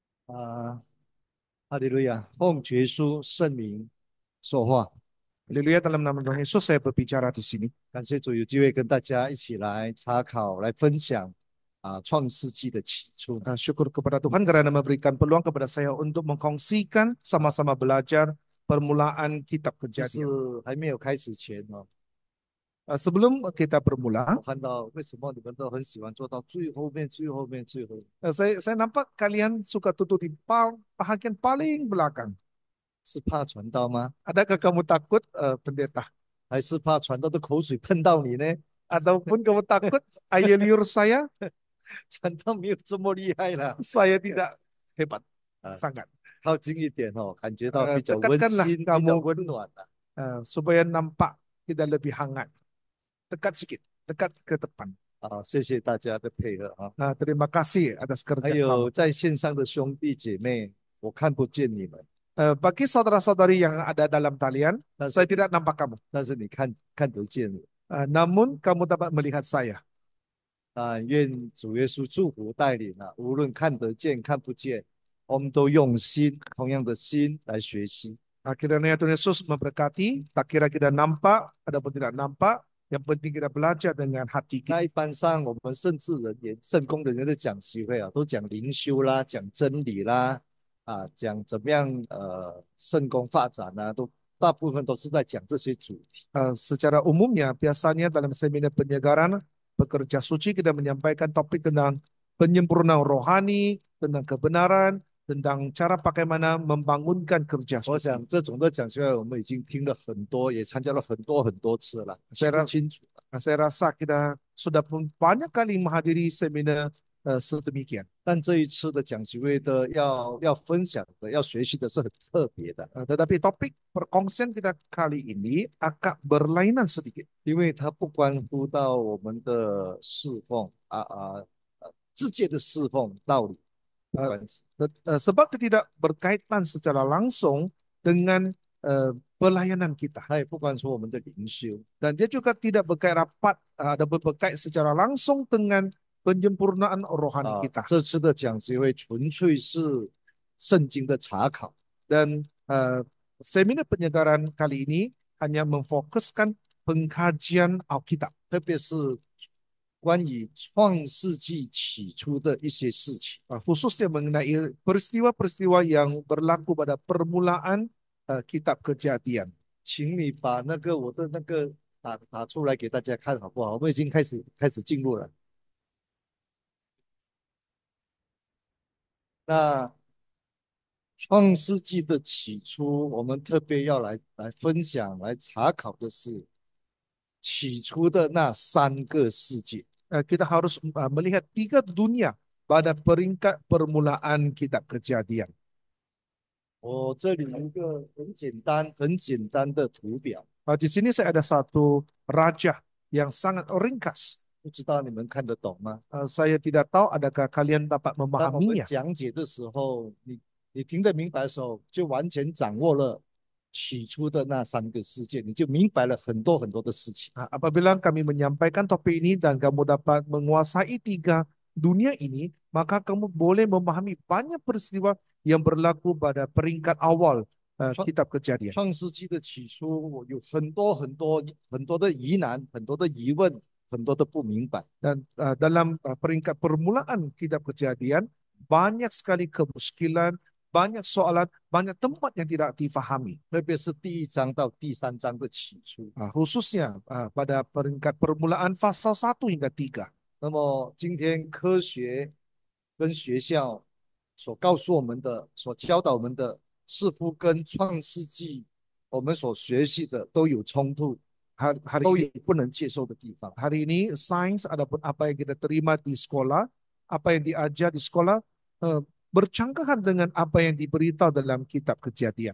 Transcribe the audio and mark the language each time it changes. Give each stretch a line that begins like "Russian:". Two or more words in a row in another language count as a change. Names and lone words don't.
Chinese: 啊，哈利路亚！奉耶稣圣名说话，
Malay: Haleluya, dalam nama Tuhan Yesus saya berbicara di sini.
Chinese: 感谢主有机会跟大家一起来查考、来分享创世纪的起初。
Malay: Syukur kepada Tuhan karena memberikan peluang kepada saya untuk mengkongsikan sama-sama belajar permulaan kitab
Chinese: 就是
Malay: Kejadian.
Chinese: 还没有开始前
Malay: Sebelum kita bermula,
Chinese: 我看到为什么你们都很喜欢做到最后面、最后面、最后面，
Malay: saya nampak kalian suka tutup di bahagian paling belakang.
Chinese: 是怕传道吗？
Malay: Adakah kamu takut, pendeta?
Chinese: 还是怕传道的口水喷到你呢？
Malay: Ataupun kamu takut air liur saya?
Chinese: 传道没有这么厉害啦，
Malay: Saya tidak hebat, 啊， sangat.
Chinese: 靠近一点感觉到比较温
Malay: Dekatkanlah
Chinese: 馨、比较
Malay: kamu
Chinese: 温暖的。
Malay: supaya nampak tidak lebih hangat. Dekat sikit, dekat ke depan.
Chinese: 谢谢大家的配合
Malay: Terima kasih atas
Chinese: 还
Malay: kerjasama.
Chinese: 有在线上的兄弟姐妹，我看不见你们，
Malay: Bagi saudara-saudari yang ada dalam talian,
Chinese: 但
Malay: saya
Chinese: 是
Malay: tidak nampak kamu.
Chinese: 但是你看得见我。
Malay: Namun kamu dapat melihat saya.
Chinese: 愿主耶稣祝福带领无论看得见看不见，我们都用心同样的心来学习。
Malay: Kiranya Tuhan Yesus memberkati, tak kira kita nampak, adapun tidak nampak, yang penting kita belajar dengan hati
Chinese: 那
Malay: kita.
Chinese: 一般上我们圣智人员、圣公的人的讲习会都讲灵修啦，讲真理啦，讲怎么样圣公发展都大部分都是在讲这些主题。
Malay: Secara umumnya, biasanya dalam seminar penyegaran, pekerja suci kita menyampaikan topik tentang penyempurnaan rohani, tentang kebenaran, tentang cara bagaimana membangunkan kerja
Chinese: 我
Malay: suci.
Chinese: 想这种的讲习会我们已经听了很多，也参加了很多很多次了，记
Malay: Saya,
Chinese: 不 ra- 清楚。
Malay: saya rasa kita sudah banyak kali menghadiri seminar sedemikian.
Chinese: 但这一次的讲习会的要分享的、要学习的是很特别的，
Malay: Tetapi topik perkongsian kita kali ini agak berlainan sedikit.
Chinese: 因为它不关乎到我们的侍奉世界的侍奉道理不 Uh, 关系，
Malay: sebab itu tidak berkaitan secara langsung dengan pelayanan kita.
Chinese: 它也不关乎我们的灵修，
Malay: Dan dia juga tidak berkait rapat ada berkait secara langsung dengan penyempurnaan rohani kita.
Chinese: 这次的讲习会纯粹是圣经的查考，
Malay: Dan seminar penyegaran kali ini hanya memfokuskan pengkajian Alkitab,
Chinese: 特别是关于创世纪起初的一些事情。
Malay: khususnya mengenai peristiwa-peristiwa yang berlaku pada permulaan kitab Kejadian.
Chinese: 请你把我的打出来给大家看好不好？我们已经开始进入了。那创世纪的起初，我们特别要来分享、来查考的是起初的那三个世界。
Malay: Kita harus melihat tiga dunia pada peringkat permulaan kitab Kejadian.
Chinese: 我这里有一个很简单的图表，
Malay: Di sini saya ada satu raja yang sangat ringkas.
Chinese: 不知道你们看得懂吗？
Malay: Saya tidak tahu adakah kalian dapat
Chinese: 当我们
Malay: memahaminya.
Chinese: 讲解的时候，你听得明白的时候，就完全掌握了起初的那三个世界，你就明白了很多很多的事情。
Malay: Apabila kami menyampaikan topik ini dan kamu dapat menguasai tiga dunia ini, maka kamu boleh memahami banyak peristiwa yang berlaku pada peringkat awal kitab Kejadian.
Chinese: 创世纪的起初有很多很多很多的疑难，很多的疑问，很多的不明白。
Malay: Dan dalam peringkat permulaan kitab Kejadian, banyak sekali kemuskilan, banyak soalan, banyak tempat yang tidak difahami.
Chinese: 特别是第一章到第三章的起初。
Malay: Khususnya pada peringkat permulaan pasal 1 hingga 3.
Chinese: 那么今天科学跟学校所告诉我们的、所教导我们的，似乎跟创世纪我们所学习的都有冲突，
Malay: Hari
Chinese: 都
Malay: ini
Chinese: 有不能接受的地方。
Malay: hari ini sains adapun apa yang kita terima di sekolah, apa yang diajar di sekolah bercanggahan dengan apa yang diberitahu dalam kitab Kejadian.